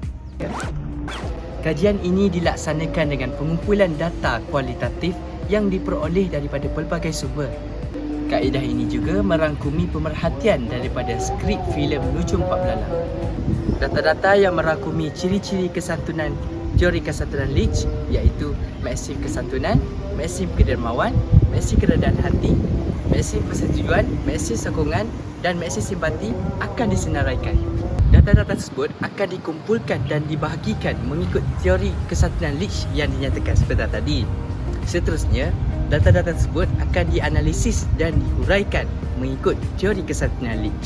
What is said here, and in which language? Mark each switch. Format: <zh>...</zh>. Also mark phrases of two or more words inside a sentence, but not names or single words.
<ms>Kajian ini dilaksanakan dengan pengumpulan data kualitatif yang diperoleh daripada pelbagai sumber. Kaedah ini juga merangkumi pemerhatian daripada skrip filem Nuju Empat Belalang. Data-data yang merangkumi ciri-ciri kesantunan teori kesantunan Leach iaitu maksim kesantunan, maksim kedermawan, maksim keredaan hati, maksim persetujuan, maksim sokongan dan maksim simpati akan disenaraikan. Data-data tersebut akan dikumpulkan dan dibahagikan mengikut teori kesantunan Leach yang dinyatakan sebentar tadi. Seterusnya, data-data tersebut akan dianalisis dan dihuraikan mengikut teori kesantunan Leach.</ms>